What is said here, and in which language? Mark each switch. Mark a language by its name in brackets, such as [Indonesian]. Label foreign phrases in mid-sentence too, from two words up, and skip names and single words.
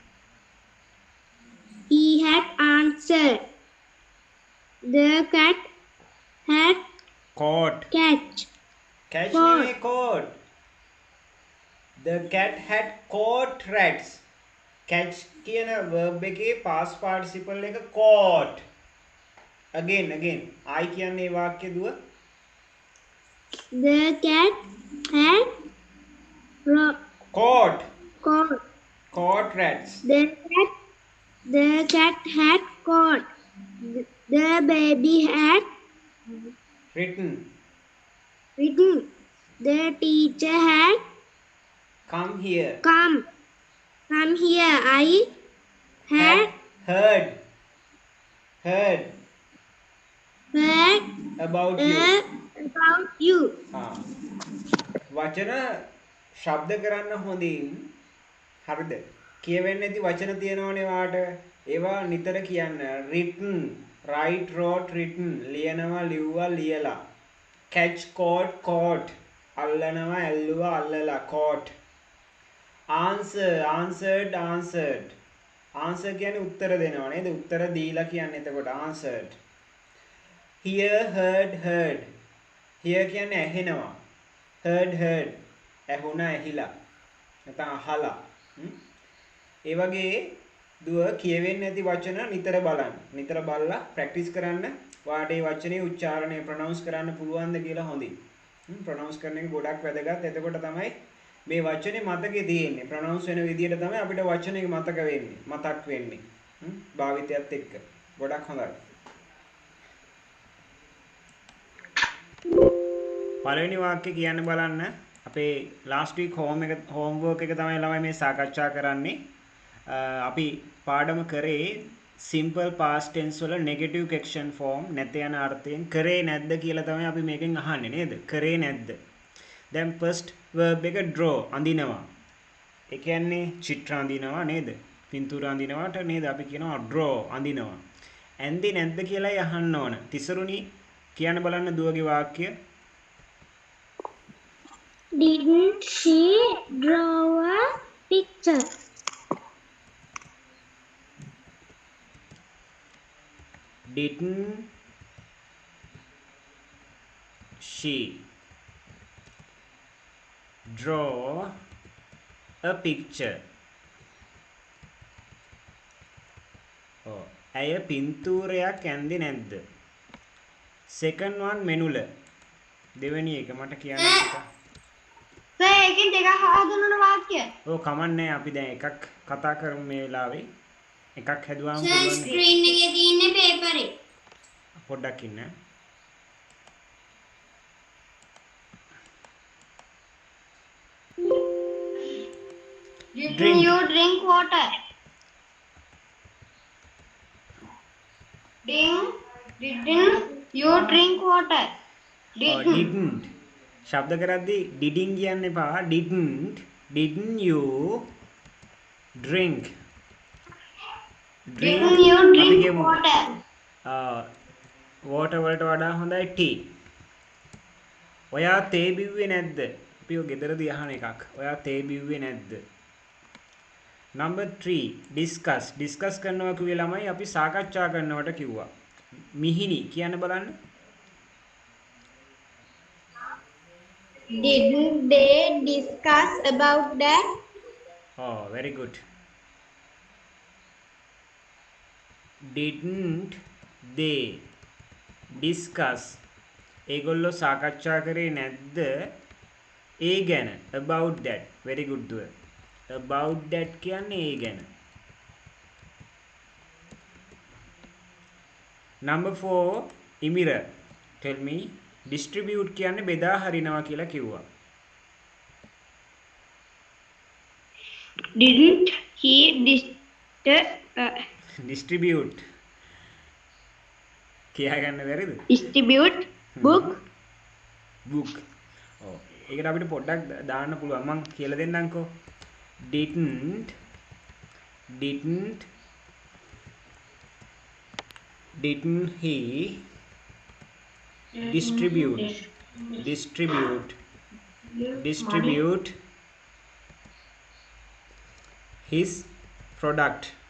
[English] He had answered. The cat had Caught. catch. Catch नहीं caught. The cat had caught rats. [Sinhala] Catch කියන verb එකේ [English] past participle [Sinhala] එක caught. [English] Again. I [Sinhala] කියන්නේ ඒ වාක්‍ය දුව. [English] The cat had caught rats. The cat had caught. The baby had Written. The teacher had Come here. Come here. I had heard about you. [Sinhala] වචන ශබ්ද කරන්න හොඳින් හරිද? කියවෙන්නේ නැති වචන තියෙනවනේ වාට. ඒවා නිතර කියන්න. [English] written, write, wrote, written. [Sinhala] ලියනවා, ලිව්වා, ලියලා. [English] catch, caught. [Sinhala] අල්ලනවා, ඇල්ලුවා, අල්ලලා. [English] caught. answered. [Sinhala] answer කියන්නේ උත්තර දෙනවා නේද? උත්තර දීලා කියන්නේ එතකොට answered. [English] hear, heard. hear [Sinhala] කියන්නේ ඇහෙනවා. heard. ඇහුණා, ඇහිලා. නැත්නම් අහලා. ඒ වගේ දුව කියවෙන්නේ නැති වචන නිතර බලන්න. නිතර බලලා ප්‍රැක්ටිස් කරන්න. වාට ඒ වචනේ උච්චාරණය ප්‍රොනවුන්ස් කරන්න පුළුවන්ද කියලා හොඳින්. ප්‍රොනවුන්ස් කරන එක ගොඩක් වැදගත්. එතකොට තමයි මේ වචනේ මතකේ තියෙන්නේ. ප්‍රොනවුන්ස් වෙන විදියට තමයි අපිට වචනේ මතක වෙන්නේ. භාවිතයත් එක්ක. ගොඩක් හොඳයි. පළවෙනි වාක්‍ය කියන්න බලන්න. අපේ [English] last week homework [Sinhala] එක තමයි ළමයි මේ සාකච්ඡා කරන්නේ. අපි පාඩම කරේ [English] simple past tense [Sinhala] වල negative question form නැත යන අර්ථයෙන් කරේ නැද්ද කියලා තමයි අපි මේකෙන් අහන්නේ නේද? කරේ නැද්ද? දැන් [English] first verb [Sinhala] එක draw අඳිනවා. ඒ කියන්නේ චිත්‍ර අඳිනවා නේද? පින්තූර අඳිනවාට නේද අපි කියනවා draw අඳිනවා. ඇන්දේ නැද්ද කියලායි අහන්න ඕන. තිසරුණි කියන්න බලන්න දුවගේ වාක්‍ය. [English] Didn't she draw a picture? Didn't she draw a picture? [Sinhala] ඇය පින්තූරයක් ඇන්දේ නැද්ද? [English] second one [Sinhala] මෙනුල. දෙවෙනි එක මට කියන්න පුතා. සර් එකෙන් දෙකක් හදුනන වාක්‍ය. ඔව් කමන්නේ අපි දැන් එකක් කතා කරමු මේ වෙලාවේ. එකක් හැදුවාම පුළුවන්. සර් ස්ක්‍රීන් එකේ තියෙන්නේ පේපරේ. පොඩ්ඩක් ඉන්න. [English] Didn't you drink water? Didn't you drink water? Didn't. ශබ්ද කරද්දී didn't කියන්න එපා. Didn't you drink? Didn't you drink water? [Sinhala] water වලට වඩා හොඳයි tea. ඔයා තේ බිව්වේ නැද්ද? අපි ඔය ගෙදරදී අහන එකක්. ඔයා තේ බිව්වේ නැද්ද? number 3 discuss කරනවා කිව්වේ ළමයි අපි සාකච්ඡා කරනවට කිව්වා. මිහිණි කියන්න බලන්න. [English] Didn't they discuss about that? Oh, very good. Didn't they discuss? [Sinhala] ඒගොල්ලෝ සාකච්ඡා කරේ නැද්ද ඒ ගැන? [English] about that. Very good දුව. about that [Sinhala] කියන්නේ ඒ ගැන. number 4 ඉමිර [English] tell me distribute [Sinhala] කියන්නේ බෙදා හරිනවා කියලා කිව්වා. [English] Didn't he [Sinhala] distribute කියා ගන්න බැරිද? [English] distribute book? [Sinhala] ඔව් ඒකට අපිට පොඩ්ඩක් දාන්න පුළුවන්. මම කියලා දෙන්නම්කෝ. [English] didn't he distribute his product?